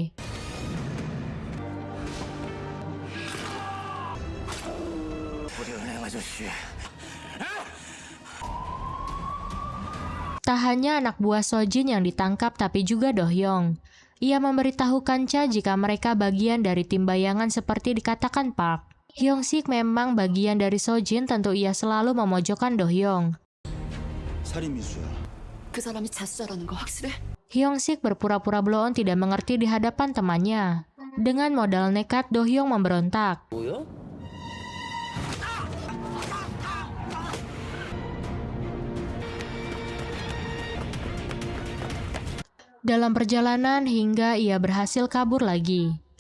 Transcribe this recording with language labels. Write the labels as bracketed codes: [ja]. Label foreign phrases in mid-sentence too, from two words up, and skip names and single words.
[id] Tak hanya anak buah Sojin yang ditangkap tapi juga Do-hyung. Ia memberitahukan Cha jika mereka bagian dari tim bayangan seperti dikatakan Park. Hyung-sik memang bagian dari Sojin, tentu ia selalu memojokkan Do-hyung. [ko] 그 사람이 자수자라는 거 확실해? [id] Hyung-sik berpura-pura bloon tidak mengerti di hadapan temannya. Dengan modal nekat, Do-hyung memberontak. Dalam perjalanan hingga ia berhasil kabur lagi.